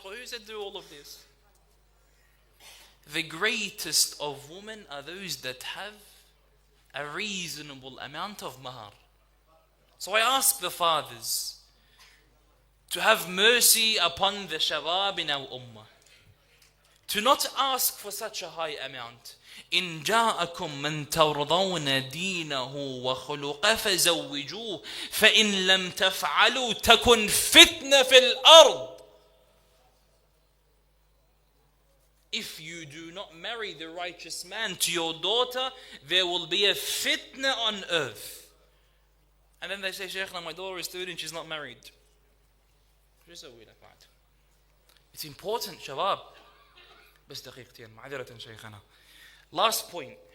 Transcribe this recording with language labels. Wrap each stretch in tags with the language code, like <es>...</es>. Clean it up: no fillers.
<en>Who said do all of this? The greatest of women are those that have a reasonable amount of mahar. So I ask the fathers to have mercy upon the shabab in our ummah, to not ask for such a high amount.</en> <ar>إن جاءكم من ترضون دينه وخلقه فزوجوه فإن لم تفعلوا تكن فتنة في الأرض.</ar> <en>If you do not marry the righteous man to your daughter, there will be a fitna on earth. And then they say, Shaykhna, my daughter is 30 and she's not married. It's important, shabab.</en> <ar>بس دقيقتين معذرة شيخنا.</ar> <en>Last point.</en>